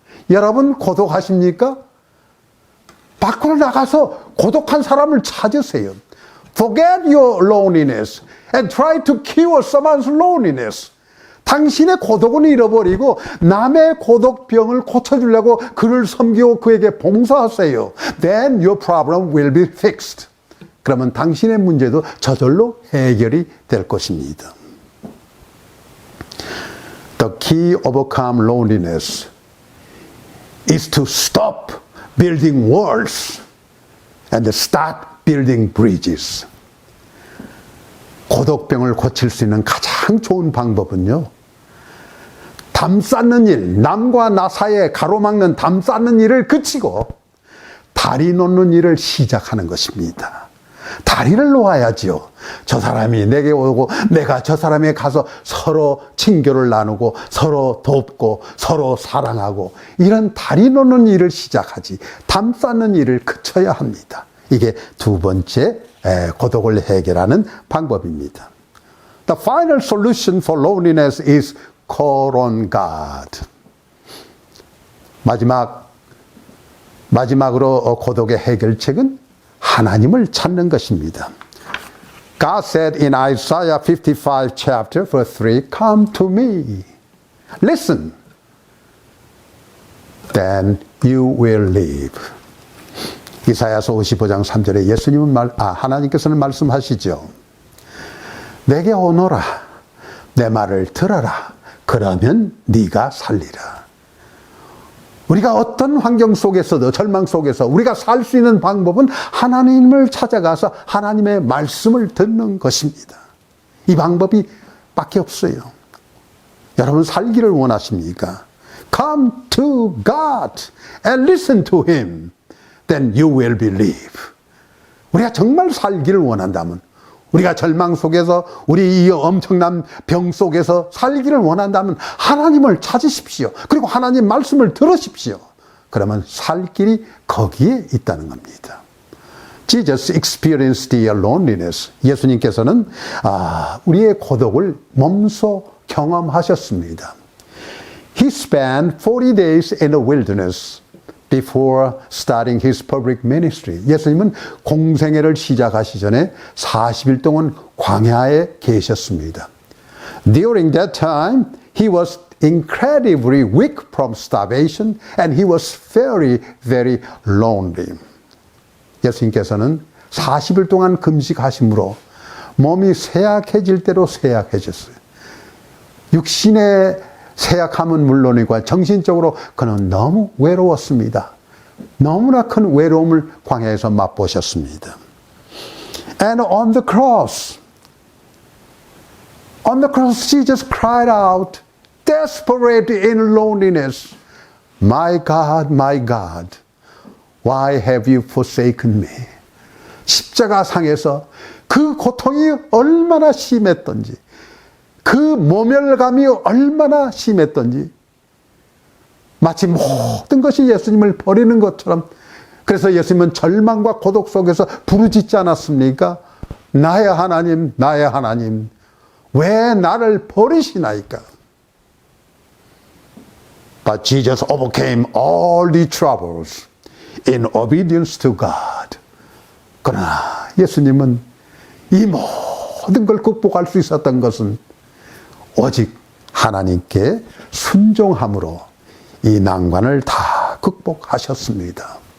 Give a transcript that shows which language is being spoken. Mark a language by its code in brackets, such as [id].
[ko] 여러분 고독하십니까? 밖으로 나가서 고독한 사람을 찾으세요. [en] Forget your loneliness and try to cure someone's loneliness. [ko] 당신의 고독은 잃어버리고 남의 고독병을 고쳐주려고 그를 섬기고 그에게 봉사하세요. [en] Then your problem will be fixed. [ko] 그러면 당신의 문제도 저절로 해결이 될 것입니다. [en] The key to overcome loneliness is to stop building walls and start building bridges. [ko] 고독병을 고칠 수 있는 가장 좋은 방법은요, 담 쌓는 일, 남과 나 사이에 가로막는 담 쌓는 일을 그치고 다리 놓는 일을 시작하는 것입니다. 다리를 놓아야지요. 저 사람이 내게 오고 내가 저 사람에게 가서 서로 친교를 나누고 서로 돕고 서로 사랑하고 이런 다리 놓는 일을 시작하지 담 쌓는 일을 그쳐야 합니다. 이게 두 번째 고독을 해결하는 방법입니다. [en] The final solution for loneliness is call on God. [ko] 마지막으로 고독의 해결책은 하나님을 찾는 것입니다. [en] God said in Isaiah 55 chapter verse 3, Come to me, listen, then you will live. [ko] 이사야서 55장 3절에 하나님께서는 말씀하시죠. 내게 오너라, 내 말을 들어라, 그러면 네가 살리라. 우리가 어떤 환경 속에서도 절망 속에서 우리가 살 수 있는 방법은 하나님을 찾아가서 하나님의 말씀을 듣는 것입니다. 이 방법이 밖에 없어요. 여러분 살기를 원하십니까? [en] Come to God and listen to Him. Then you will believe. [ko] 우리가 정말 살기를 원한다면, 우리가 절망 속에서 우리 이 엄청난 병 속에서 살기를 원한다면 하나님을 찾으십시오. 그리고 하나님 말씀을 들으십시오. 그러면 살 길이 거기에 있다는 겁니다. [en] Jesus experienced their loneliness. [ko] 예수님께서는 우리의 고독을 몸소 경험하셨습니다. [en] He spent 40 days in the wilderness before starting his public ministry. [ko] 예수님은 공생애를 시작하시 전에 40일 동안 광야에 계셨습니다. [en] During that time, he was incredibly weak from starvation and he was very, very lonely. [ko] 예수님께서는 40일 동안 금식하심으로 몸이 쇠약해질 대로 쇠약해졌어요. 육신의 쇠약함은 물론이고 정신적으로 그는 너무 외로웠습니다. 너무나 큰 외로움을 광야에서 맛보셨습니다. [en] And on the cross, Jesus cried out, desperate in loneliness, my God, why have you forsaken me? [ko] 십자가상에서 그 고통이 얼마나 심했던지, 그 모멸감이 얼마나 심했던지, 마치 모든 것이 예수님을 버리는 것처럼, 그래서 예수님은 절망과 고독 속에서 부르짖지 않았습니까? 나의 하나님, 나의 하나님, 왜 나를 버리시나이까? [en] But Jesus overcame all the troubles in obedience to God. [ko] 그러나 예수님은 이 모든 걸 극복할 수 있었던 것은 오직 하나님께 순종함으로 이 난관을 다 극복하셨습니다.